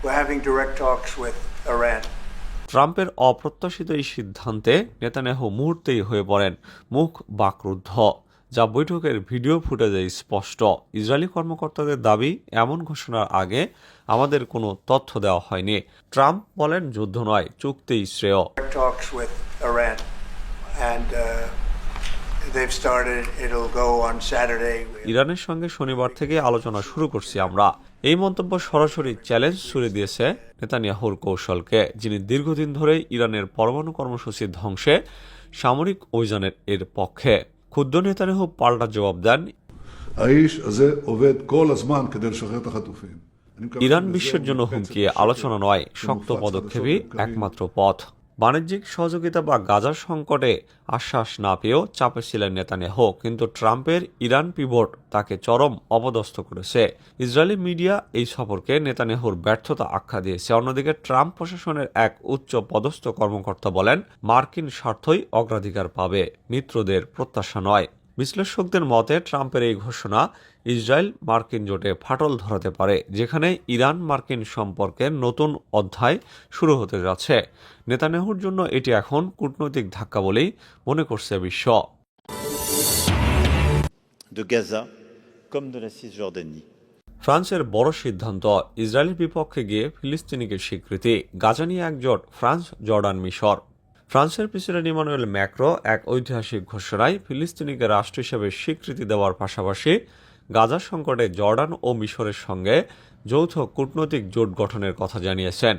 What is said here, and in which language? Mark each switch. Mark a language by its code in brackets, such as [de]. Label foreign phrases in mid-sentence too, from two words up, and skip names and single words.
[bn] ট্রাম্পের অপ্রত্যাশিত এই সিদ্ধান্তে নেতানিয়াহু মুহূর্তেই হয়ে পড়েন মুখ বাকরুদ্ধ, যা বৈঠকের ভিডিও ফুটেজে স্পষ্ট। ইসরায়েলি কর্মকর্তাদের দাবি, এমন ঘোষণার আগে আমাদের কোনো তথ্য দেওয়া হয়নি। ট্রাম্প বলেন, যুদ্ধ নয়, চুক্তিই শ্রেয়। [en] They've started. It'll go on Saturday. [bn] ইরানের সঙ্গে শনিবার থেকে আলোচনা শুরু করছি আমরা। এই মন্তব্য সরাসরি চ্যালেঞ্জ ছুড়ে দিয়েছে নেতানিয়াহুর কৌশলকে, যিনি দীর্ঘদিন ধরে ইরানের পরমাণু কর্মসূচি ধ্বংসে সামরিক অভিযানের এর পক্ষে। ক্ষুব্ধ নেতানিয়াহু পাল্টা জবাব দেন, [he] האיש הזה עובד כל הזמן כדי לשחרר את החטופים. אני מקווה [bn] ইরান [he] שבזה [bn] বিশ্বের [he] הוא [bn] জন্য [he] ינפץ [bn] হুমকি, [he] את השקר [bn] আলোচনা নয়, শক্ত [he] שמופץ [bn] পদক্ষেপই [he] לחצות את [bn] একমাত্র পথ। বাণিজ্যিক সহযোগিতা বা গাজার সংকটে আশ্বাস না পেয়েও চাপে ছিলেন নেতানিয়াহু, কিন্তু ট্রাম্পের ইরান পিভট তাকে চরম অপদস্থ করেছে। ইসরায়েলি মিডিয়া এই সফরকে নেতানিয়াহুর ব্যর্থতা আখ্যা দিয়েছে। অন্যদিকে ট্রাম্প প্রশাসনের এক উচ্চ পদস্থ কর্মকর্তা বলেন, মার্কিন স্বার্থই অগ্রাধিকার পাবে, মিত্রদের প্রত্যাশা নয়। বিশ্লেষকদের মতে ট্রাম্পের এই ঘোষণা ইসরায়েল মার্কিন জোটে ফাটল ধরাতে পারে, যেখানে ইরান মার্কিন সম্পর্কের নতুন অধ্যায় শুরু হতে যাচ্ছে। নেতানিয়াহুর জন্য এটি এখন কূটনৈতিক ধাক্কা বলেই মনে করছে বিশ্ব। [fr] de Gaza comme de la Cisjordanie. [bn] ফ্রান্সের বড় সিদ্ধান্ত, ইসরায়েলের বিপক্ষে গিয়ে ফিলিস্তিনিকে স্বীকৃতি। গাজা নিয়ে একজোট ফ্রান্স, জর্ডান, মিশর। ফ্রান্সের প্রেসিডেন্ট ইমানুয়েল ম্যাক্রো এক ঐতিহাসিক ঘোষণায় ফিলিস্তিনিকে রাষ্ট্র হিসেবে স্বীকৃতি দেওয়ার পাশাপাশি গাজা সংকটে জর্ডান ও মিশরের সঙ্গে যৌথ কূটনৈতিক জোট গঠনের কথা জানিয়েছেন।